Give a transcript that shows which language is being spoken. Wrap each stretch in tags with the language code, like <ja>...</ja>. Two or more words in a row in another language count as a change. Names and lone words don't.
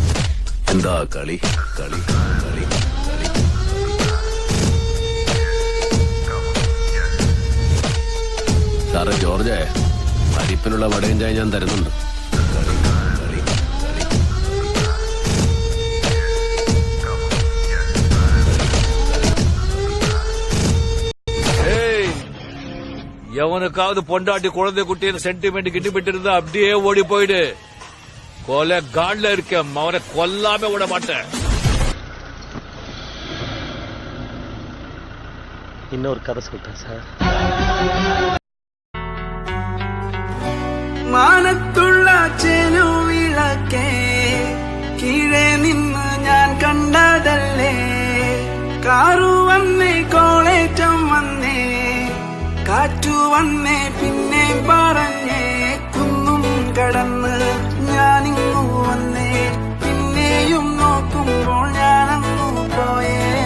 <ml>എന്താ കളി കളി കളി കളി. സാറേ ജോർജേ, അരിപ്പിനുള്ള വടയും ചായ ഞാൻ തരുന്നുണ്ട്. കളി കളി കളി.</ml> <ta>எவனுக்காவது பொண்டாட்டி குழந்தை குட்டின்னு சென்டிமெண்ட் கிட்டிபிட்டு இருந்தா அப்படியே ஓடி போயிடு. கொலை காட்ல இருக்க அவனை கொல்லாம விட மாட்டேன். இன்னொரு கதை சொல்லிட்டேன் சார்.</ta> <ml>മാനത്തുള്ള ചെരുവിളക്കേ കീഴെ നിന്ന് ഞാൻ കണ്ടതല്ലേ, കാറു വന്നേ കോളേറ്റം വന്നേ, കാറ്റു വന്നേ പിന്നെ പറഞ്ഞേ, കുന്നും കടന്ന് ഞാനിങ്ങു വന്നേ, പിന്നെയും നോക്കുമ്പോൾ ഞാനങ്ങു പോയേ.</ml>